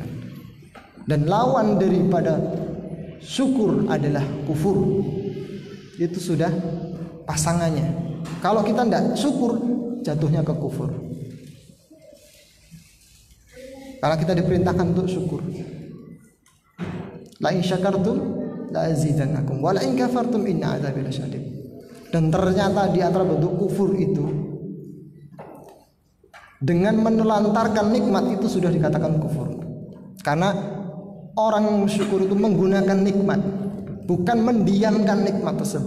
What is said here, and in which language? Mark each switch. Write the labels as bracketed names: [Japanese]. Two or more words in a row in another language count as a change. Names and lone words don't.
[Indonesian] Dan lawan daripada syukur adalah kufur. Itu sudah pasangannya. Kalau kita tidak syukur, jatuhnya ke kufur. Karena kita diperintahkan untuk syukur. [Arabic] لئن شكرتم لأزيدنكم ولئن كفرتم إن عذابي لشديد. [Indonesian] Dan ternyata di antara bentuk kufur itu, dengan menelantarkan nikmat itu sudah dikatakan kufur. Karena orang yang bersyukur itu menggunakan nikmat, bukan mendiamkan nikmat tersebut.